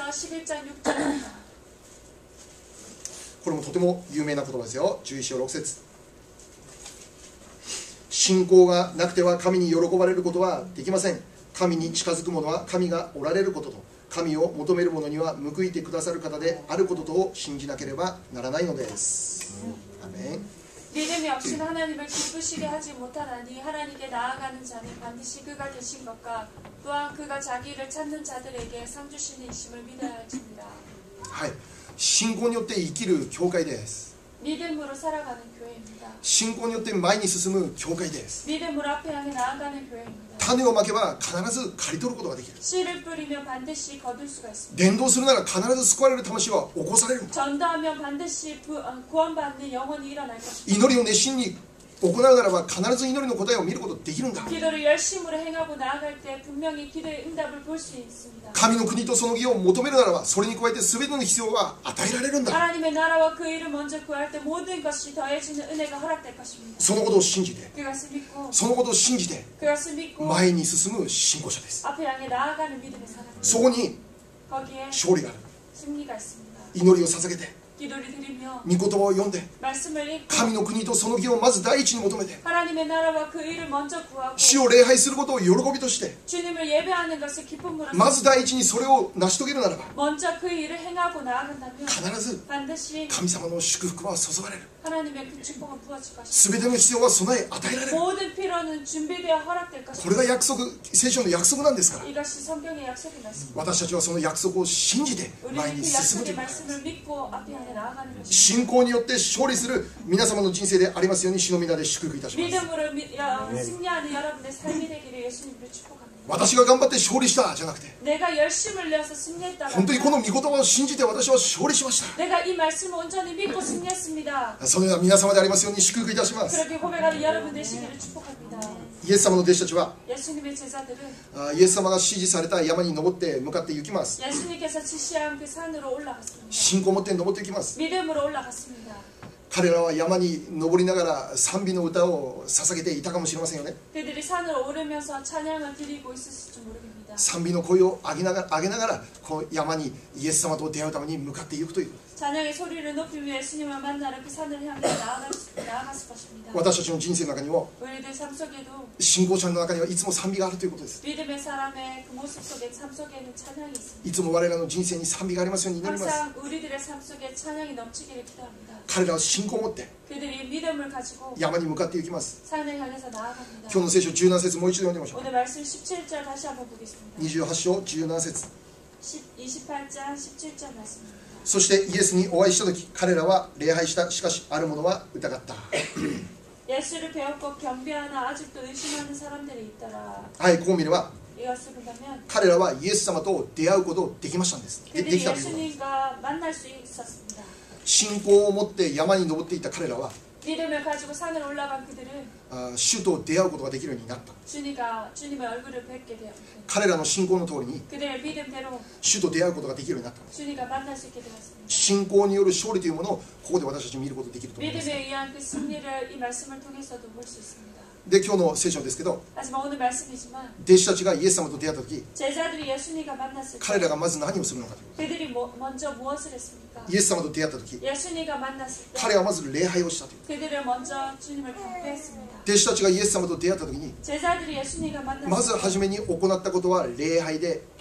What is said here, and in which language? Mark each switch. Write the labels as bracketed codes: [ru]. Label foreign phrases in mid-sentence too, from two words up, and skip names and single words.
[ja] これもとても有名な言葉ですよ。11章6節。信仰がなくては神に喜ばれることはできません。神に近づく者は神がおられることと、神を求める者には報いてくださる方であることとを信じなければならないのです。アメン。 [ko] 믿음이 없이는 하나님을 기쁘시게 하지 못하나니 하나님께 나아가는 자는 반드시 그가 되신 것과 또한 그가 자기를 찾는 자들에게 상 주시는 이심을 믿어야 할지니라. [ja] はい、信仰によって生きる教会です。 [ko] 믿음으로 살아가는 교회입니다. [ja] 信仰によって前に進む教会です。 [ko] 믿음으로 앞에 향해 나아가는 교회입니다. [ja] 種をまけば必ず刈り取ることができる。 [ko] 씨를 뿌리면 반드시 거둘 수가 있습니다. [ja] 伝道するなら必ず救われる魂は起こされる。 [ko] 전도하면 반드시 구원받는 영혼이 일어날 것입니다. [ja] 祈りを熱心に行うならば必ず祈りの答えを見ることができるんだ。 [ko] 기도를 열심으로 행하고 나아갈 때 분명히 기도의 응답을 볼 수 있습니다. [ja] 神の国とその義を求めるならばそれに加えて全ての必要は与えられるんだ。 [ko] 하나님의 나라와 그 일을 먼저 구할 때 모든 것이 더해지는 은혜가 허락될 것입니다. [ja] そのことを信じて、 [ko] 그것을 믿고 [ja] そのことを信じて [ko] 그것을 믿고 [ja] 前に進む信仰者です。 [ko] 앞에 향해 나아가는 믿음의 사람. [ja] そこに [ko] 거기에 [ja] 勝利がある。 [ko] 승리가 있습니다. [ja] 祈りを捧げて [ko] 기도를 드리며 [ja] 御言葉を読んで [ko] 말씀을 읽고 [ja] 神の国とその義をまず第一に求めて [ko] 하나님의 나라와 그 일을 먼저 구하고 [ja] 主を礼拝することを喜びとして [ko] 주님을 예배하는 것을 기쁨으로 [ja] まず第一にそれを成し遂げるならば [ko] 먼저 그 일을 행하고 나아간다면 [ja] 必ず [ko] 반드시 [ja] 神様の祝福は注がれる [ko] 하나님의 그 축복은 부어질 것입니다. [ja] 全ての必要は備え与えられる [ko] 모든 필요는 준비되어 허락될 [ja] これ [ko] 것입니다. [ja] が約束聖書の約束なんですから [ko] 이것이 성경의 약속이 말씀입니다. [ja] 私たちはその約束を信じて前 [ko] 우리는 [ja] に [ko] 그 [ja] 進むとい [ko] 약속의 [ja] うことです [ko] 말씀을 믿고 앞에 향해 나아가는 것입니다. [ja] 信仰によって勝利する皆様の人生でありますように主の皆で祝福いたします [ko] 믿음으로 승리하는 여러분의 삶이 되기를 예수님으로 축복합니다. [ja] 私が頑張って勝利したじゃなくて [ko] 내가 열심을 내어서 승리했다가 [ja] 本当にこの御言葉を信じて私は勝利しました [ko] 내가 이 말씀을 온전히 믿고 승리했습니다. [ja] そのような皆様でありますように祝福いたします [ko] 그렇게 고백하는 여러분 되시기를 축복합니다. [ja] イエス様の弟子たちは [ko] 예수님의 제자들은 [ja] イエス様が指示された山に登って向かって行きます [ko] 예수님께서 지시한 그 산으로 올라갔습니다. [ja] 信仰を持って登っていきます [ko] 믿음으로 올라갔습니다. [ja] 彼らは山に登りながら賛美の歌を捧げていたかもしれませんよね [ko] 그들이 산을 오르면서 찬양을 드리고 있었을지 모릅니다. [ja] 賛美の声を上げながらこの山にイエス様と出会うために向かっていくということです [ko] 찬양의 소리를 높이며 예수님을 만나러 그 산을 향해 나아갔을 것입니다. [ja] 私たちの人生の中にも [ko] 우리들 삶 속에도 [ja] 信仰者の中にはいつも賛美があるということです [ko] 믿음의 사람의 그 모습 속에 삶 속에는 찬양이 있습니다. [ja] いつも我らの人生に賛美がありますように祈ります [ko] 항상 우리들의 삶 속에 찬양이 넘치기를 기도합니다. [ja] 彼らは信仰を持って [ko] 그들이 믿음을 가지고 [ja] 山に向かっていきます [ko] 산을 향해서 나아갑니다. [ja] 今日の聖書17節もう一度読んでみましょう [ko] 오늘 말씀 17절 다시 한번 보겠습니다. [ja] 28 章17節 [ko] 28장 17절 말씀입니다. [ja] そしてイエスにお会いした時彼らは礼拝したしかしある者は疑った [ko] 예수를 배웠고 경배하나 아직도 의심하는 사람들이 있더라. [ja] はいここを見れば [ko] 이것을 본다면 [ja] 彼らはイエス様と出会うことできましたんですで [ko] 그들이 [ja] きたということです [ko] 예수님과 만날 수 있었습니다. [ja] 信仰を持って山に登っていった彼らは [ko] 믿음을 가지고 산을 올라간 그들은 [ja] 主と出会うことができるようになった [ko] 주님의 얼굴을 뵙게 되었습니다. [ja] 彼らの信仰の通りに [ko] 그들의 믿음대로 [ja] 主と出会うことができるようになった [ko] 주님과 만날 수 있게 되었습니다. [ja] 信仰による勝利というものをここで私たち見ることができると思います [ko] 믿음에 의한 그 승리를 이 말씀을 통해서도 볼 수 있습니다. [ja] で今日の聖書ですけど [ko] 하지만 오늘 말씀이지만 [ja] 弟子たちがイエス様と出会った時 [ko] 제자들이 예수님과 만났을 [ja] 彼 [ko] 때 [ja] らがまず何をするのかという [ko] 그들이 먼저 무엇을 했습니까? [ja] イエス様と出会った時 [ko] 예수님과 만났을 때 [ja] 彼はまず礼拝をしたという [ko] 그들은 먼저 주님을 경배했습니다. [ja] 弟子たちがイエス様と出会った時に [ko] 제자들이 예수님과 [ja] まず [ko] 만났을 때 [ja] 初めに行ったことは礼拝であった